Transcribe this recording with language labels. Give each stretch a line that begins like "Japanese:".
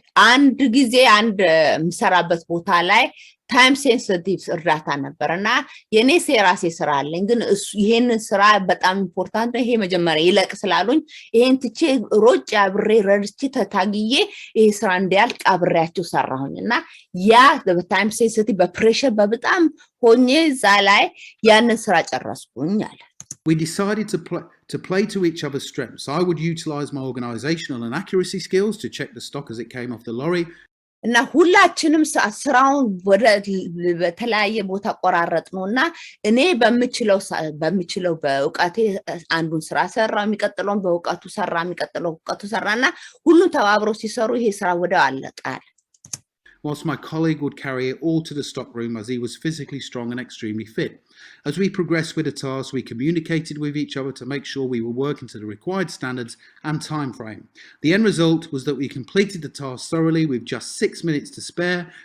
Amharic: አንድ ጊዜ አንድ ምሰራበት ቦታ ላይ ታይም ሴንሲቲቭ እርዳታ ነበርና የኔ የራሴ ስራ አለኝ ግን ይሄንን ስራ በጣም ኢምፖርታንት ነው ይሄ መጀመሪያ ይለቅ ስላሉኝ ይሄን ትቼ ሮጭ አብሬ ረድቼ ተታግዬ ይሄ ስራ እንዲያልቅ አብሬያቸው ሰራሁኝና ያ በታይም ሴንሲቲቭ በፕሬሸር በጣም ሆኜ እዛ ላይ ያንን ስራ ጨረስኩኝ አለ
English: We decided to play to each other's strengths. I would utilize my organizational and accuracy skills to check the stock as it came off the lorry.
Amharic: እና ሁላችንም ስራውን ወደ በተለያየ ቦታ ቆራረጥ ነውና እኔ በሚችለው በእውቀቴ አንዱን ስራ ሰራ የሚቀጥለውን በእውቀቱ ሰራ የሚቀጥለው እውቀቱ ሰራና ሁሉም ተባብረው ሲሰሩ ይሄ ስራ ወዲያው አለቃል
English: Whilst my colleague would carry it all to the stock room as he was physically strong and extremely fit. As we progressed with the task, we communicated with each other to make sure we were working to the required standards and time frame. The end result was that we completed the task thoroughly with just 6 minutes to spare.